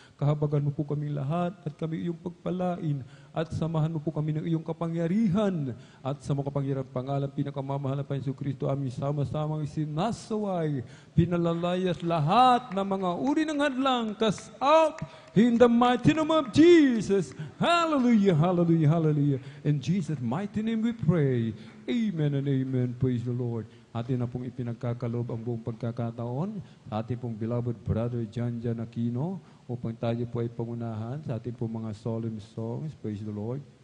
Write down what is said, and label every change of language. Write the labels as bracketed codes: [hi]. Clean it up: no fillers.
[tl] Kahabagan mo po kaming lahat at kami iyong pagpalain at samahan mo po kami ng iyong kapangyarihan at sa mga kapangyarihan pangalan pinakamamahal na Panginoon Kristo aming sama-samang isinasaway, pinalalayas lahat ng mga uri ng hadlang, [en] cast out in the mighty name of Jesus. Hallelujah, hallelujah, hallelujah. In Jesus' mighty name we pray. Amen and amen. Praise the Lord. [tl] Atin na pong ipinagkakalob ang buong pagkakataon sa ating pong [en] beloved brother [tl] John Aquino upang tayo po ay pangunahan sa ating pong mga [en] solemn songs. Praise the Lord.